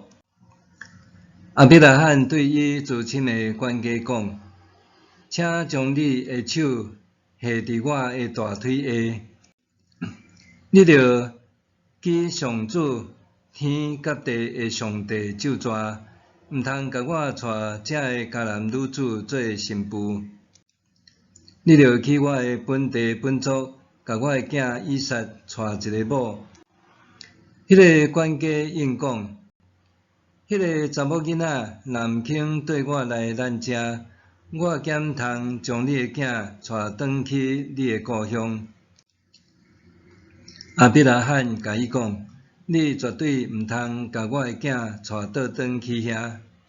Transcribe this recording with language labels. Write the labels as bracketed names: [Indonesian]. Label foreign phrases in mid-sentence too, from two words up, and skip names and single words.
[Min Nan Chinese] 亚伯拉罕对伊至亲的管家讲：“请将你的手下伫我的大腿下，你着记上主天甲地的上帝咒詛，毋通甲我带这个迦南女子做新妇。你着去我的本地本族，甲我的囝以撒带一个某。” 迄个管家应讲：“迄个查某囡仔若毋肯缀我来咱遮，我减通将你的囝带转去你的故乡。” 亚伯拉罕甲伊讲：“你绝对毋通甲我的囝带倒转去遐。